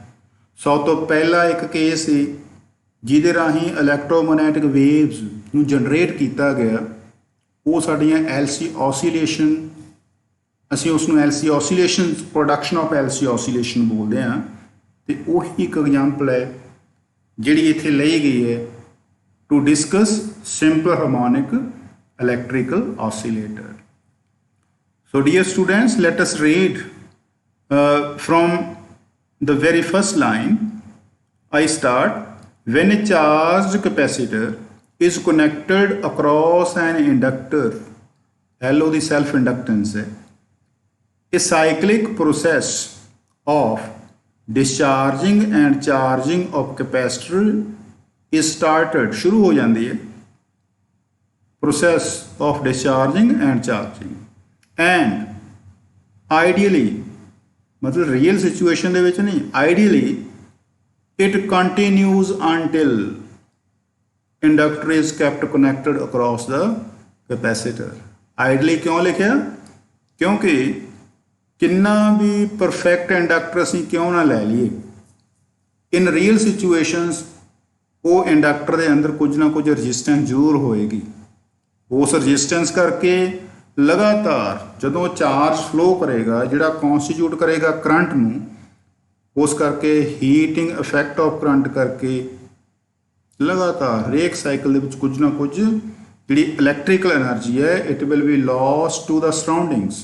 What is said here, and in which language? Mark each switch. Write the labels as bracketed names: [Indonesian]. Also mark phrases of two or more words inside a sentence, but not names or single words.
[Punjabi] ਸਭ ਤੋਂ ਪਹਿਲਾ ਇੱਕ ਕੇਸ ਸੀ ਜਿਹਦੇ ਰਾਹੀਂ ਇਲੈਕਟ੍ਰੋਮੈਗਨੈਟਿਕ ਵੇਵਜ਼ ਨੂੰ ਜਨਰੇਟ ਕੀਤਾ ਗਿਆ, ਉਹ ਸਾਡੀਆਂ LC ਔਸੀਲੇਸ਼ਨ, ਅਸੀਂ ਉਸ ਨੂੰ LC ਔਸੀਲੇਸ਼ਨ [English] production of LC oscillation [Punjabi] ਬੋਲਦੇ ਹਾਂ। ਅਤੇ ਉਹੀ ਇੱਕ ਐਗਜ਼ਾਮਪਲ ਹੈ ਜਿਹੜੀ ਇੱਥੇ ਲਈ ਗਈ ਹੈ [English] to discuss simple harmonic electrical oscillator. So dear students, let us read from the very first line. I start, when a charged capacitor is connected across an inductor, L [Punjabi] ਉਹਦੀ self inductance ਹੈ, [English] a cyclic process of discharging and charging of capacitor is started, [Punjabi] ਸ਼ੁਰੂ ਹੋ ਜਾਂਦੀ ਹੈ [English] process of discharging and charging, and ideally [Punjabi] ਮਤਲਬ [English] real situation [Punjabi] ਦੇ ਵਿੱਚ ਨਹੀਂ, [English] ideally it continues until inductor is kept connected across the capacitor। [Punjabi] ideally ਕਿਉਂ ਲਿਖਿਆ? ਕਿਉਂਕਿ ਕਿੰਨਾ ਵੀ ਪਰਫੈਕਟ ਇੰਡਕਟਰ ਅਸੀਂ ਕਿਉਂ ਨਾ ਲੈ ਲਈਏ, [English] in real situations [Punjabi] ਉਹ ਇੰਡਕਟਰ ਦੇ ਅੰਦਰ ਕੁਝ ਨਾ ਕੁਝ ਰਜਿਸਟੈਂਸ ਜ਼ਰੂਰ ਹੋਏਗੀ। ਉਸ ਰਜਿਸਟੈਂਸ ਕਰਕੇ ਲਗਾਤਾਰ ਜਦੋਂ ਚਾਰਜ ਫਲੋ ਕਰੇਗਾ ਜਿਹੜਾ ਕੌਨਸਟੀਟਿਊਟ ਕਰੇਗਾ ਕਰੰਟ ਨੂੰ, ਉਸ ਕਰਕੇ [English] heating effect of current [Punjabi] ਕਰਕੇ ਲਗਾਤਾਰ ਹਰੇਕ ਸਾਈਕਲ ਦੇ ਵਿੱਚ ਕੁਝ ਨਾ ਕੁਝ ਜਿਹੜੀ ਇਲੈਕਟ੍ਰੀਕਲ ਐਨਰਜੀ ਹੈ [English] it will be lost to the surroundings.